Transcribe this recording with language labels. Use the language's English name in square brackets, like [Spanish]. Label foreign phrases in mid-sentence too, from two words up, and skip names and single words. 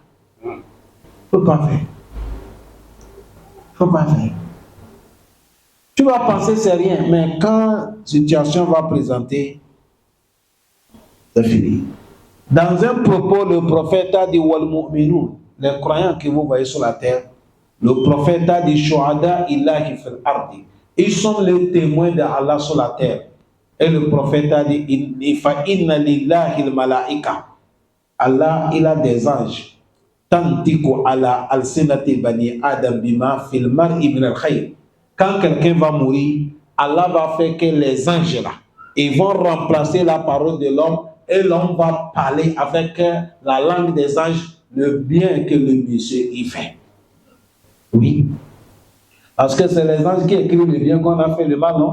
[French] Il ne faut pas faire. Il ne faut pas faire. Tu vas penser c'est rien, mais quand la situation va présenter, c'est fini. Dans un propos, le prophète a dit [Arabic] والمؤمنون, [French] les croyants que vous voyez sur la terre, le prophète a dit [Arabic] شهداء الله في الأرض. [French] Ils sont les témoins d'Allah sur la terre. Et le prophète a dit [Arabic] فإن لله الملائكة. [French] Allah, il a des anges. [Arabic] تنطق على ألسنة بني آدم بما في المرء من الخير. [French] Quand quelqu'un va mourir, Allah va faire que les anges là, ils vont remplacer la parole de l'homme et l'homme va parler avec la langue des anges le bien que le monsieur y fait. Oui. Parce que c'est les anges qui écrivent le bien qu'on a fait le mal, non?